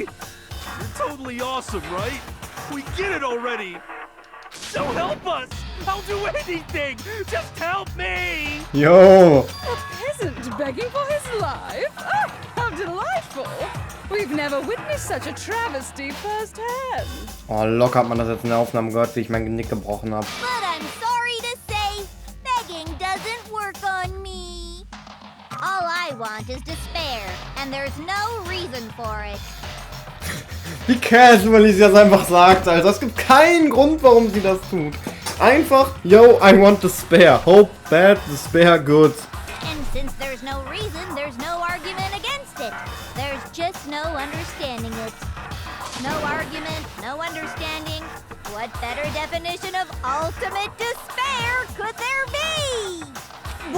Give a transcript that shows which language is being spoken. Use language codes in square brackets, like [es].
[en] You're totally awesome, right? We get it already. So help us. I'll do anything. Just help me. Yo. A peasant begging for his life? Oh, how delightful. We've never witnessed such a travesty firsthand. [de] Oh, locker hat man das jetzt in der Aufnahme gehört, wie ich mein Genick gebrochen habe. [en] But I'm sorry to say, begging doesn't work on me. All I want is despair, and there's no reason for it. [de] Wie casual sie das einfach sagt, Alter. Es gibt keinen Grund, warum sie das tut. [en] Einfach, yo, I want despair. Hope, bad, despair, good. And since there's no reason, there's no argument against it. There's just no understanding it. No argument, no understanding. What better definition of ultimate despair could there be?